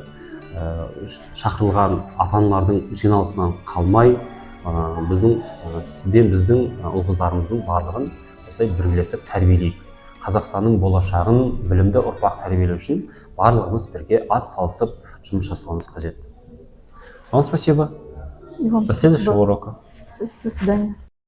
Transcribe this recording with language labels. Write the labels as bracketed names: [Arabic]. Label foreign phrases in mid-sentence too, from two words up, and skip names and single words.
[Kazakh] Шақырылған ата-аналардың жиналысынан қалмай, біздің сізбен біздің ұл-қыздарымыздың барлығын осылай бірлесіп тәрбиелейік. Қазақстанның болашағын білімді ұрпақ тәрбиелеу үшін барлығымыз бірге ат салысып жұмыс жасауымыз қажет. [Russian] Вам спасибо. И вам До следующего спасибо. урока. Всё, до свидания.